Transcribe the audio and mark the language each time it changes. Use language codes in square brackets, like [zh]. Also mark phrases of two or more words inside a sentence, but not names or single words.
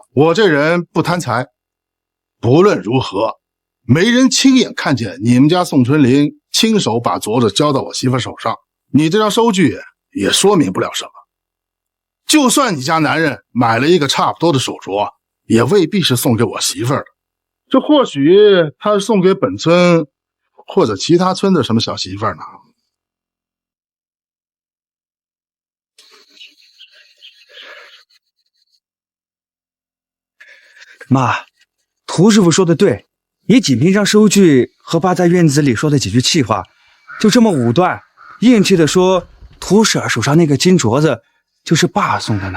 [zh] 我這人不貪財，不論如何，沒人親眼看見你們家宋春林親手把鐲子交到我媳婦手上，你這張收據也說明不了什麼。就算你家男人買了一個差不多的手鐲，也未必是送給我媳婦的。這或許他是送給本村或者其他村的什麼小媳婦呢？媽，涂師傅說的對，也僅憑張收據和爸在院子裡說的幾句氣話，就這麼武斷硬氣的說涂婶兒手上那個金鐲子就是爸送的呢。